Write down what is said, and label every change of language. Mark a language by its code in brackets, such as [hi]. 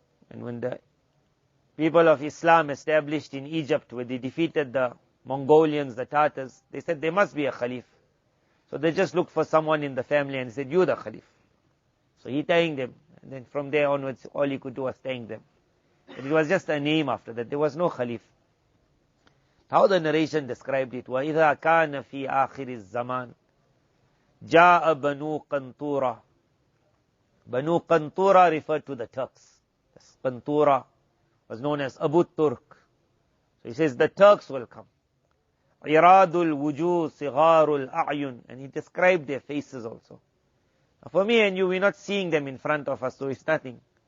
[en] And when the people of Islam established in Egypt, where they defeated the Mongolians, the Tatars, they said there must be a Khalif. So they just looked for someone in the family and said, you the Khalif. So he thanked them. And then from there onwards, all he could do was thank them. But it was just a name after that. There was no Khalif. How the narration described it, [ar] وَإِذَا كَانَ فِي آخِرِ الزَّمَانِ جَاءَ بَنُو قَنْطُورَ. [en] Banu Qantura referred to the Turks. Qantura was known as Abu Turk. So he says the Turks will come. [ar] Iradul wujuh sigharul a'yun. [en] And he described their faces also. Now for me and you, we're not seeing them in front of us, so it's nothing.